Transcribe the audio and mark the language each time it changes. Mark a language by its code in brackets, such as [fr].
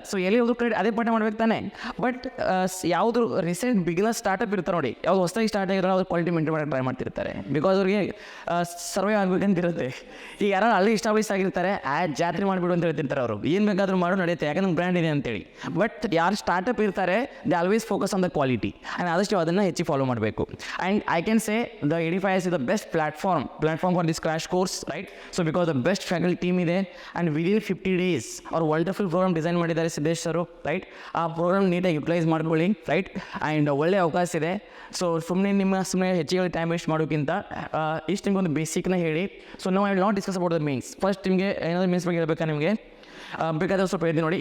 [kn] So ಎಲ್ಲಿ ಹೋದ್ರು ಕಡೆ ಅದೇ ಪಾಠ ಮಾಡ್ಬೇಕು ತಾನೆ. ಬಟ್ ಯಾವುದು ರೀಸೆಂಟ್ ಬಿಗಿನರ್ ಸ್ಟಾರ್ಟಪ್ ಇರ್ತಾರೆ ನೋಡಿ, ಯಾವುದು ಹೊಸದಾಗಿ ಸ್ಟಾರ್ಟ್ ಆಗಿರೋ ಅವ್ರು ಕ್ವಾಲಿಟಿ ಮೇಂಟೈನ್ ಮಾಡೋಕ್ಕೆ ಟ್ರೈ ಮಾಡ್ತಿರ್ತಾರೆ, ಬಿಕಾಸ್ ಅವ್ರಿಗೆ ಸರ್ವೇ ಆಗಬೇಕಂತಿರುತ್ತೆ. ಈಗ ಯಾರು ಅಲ್ಲಿ ಇಸ್ಟಾಬ್ಲಿಷ್ ಆಗಿರ್ತಾರೆ, ಜಾತ್ರೆ ಮಾಡಿಬಿಡು ಅಂತ ಹೇಳ್ತಿರ್ತಾರೆ ಅವರು, ಏನು ಬೇಕಾದರೂ ಮಾಡೋ ನಡೆಯುತ್ತೆ, ಯಾಕಂದ್ರೆ ಬ್ರ್ಯಾಂಡ್ ಇದೆ ಅಂತೇಳಿ. ಬಟ್ ಯಾರು ಸ್ಟಾರ್ಟಪ್ ಇರ್ತಾರೆ, [en] they always focus on the quality, [kn] and ಆದಷ್ಟು ಅದನ್ನು ಹೆಚ್ಚಿಗೆ ಫಾಲೋ ಮಾಡಬೇಕು. [en] And I can say the Edify IAS is the best platform for this crash course, right? So because the best faculty team ಇದೆ, and within 50 days [kn] ಅವ್ರು wonderful program design ಮಾಡಿದ್ದಾರೆ ಸಿದ್ದೇಶ್ ಸರು, [en] Right. [kn] ಆ program ನೀಟಾಗಿ utilise ಮಾಡ್ಕೊಳ್ಳಿ, right. And ಒಳ್ಳೆ ಅವಕಾಶ ಇದೆ. So ಸುಮ್ಮನೆ ಹೆಚ್ಚಿಗೆ ಟೈಮ್ ವೇಸ್ಟ್ ಮಾಡೋಕ್ಕಿಂತ ಇಷ್ಟು ನಿಮ್ಗೆ ಒಂದು ಬೇಸಿಕ್ನ ಹೇಳಿ. ಸೊ ನಾವು [en] I will not discuss about the means. [kn] First ನಿಮಗೆ ಏನಾದರೂ ಮೀನ್ಸ್ ಬಗ್ಗೆ ಹೇಳ್ಬೇಕಾ ನಿಮಗೆ, ಬೇಕಾದ್ರೆ ಸ್ವಲ್ಪ ಹೇಳ್ತೀನಿ ನೋಡಿ.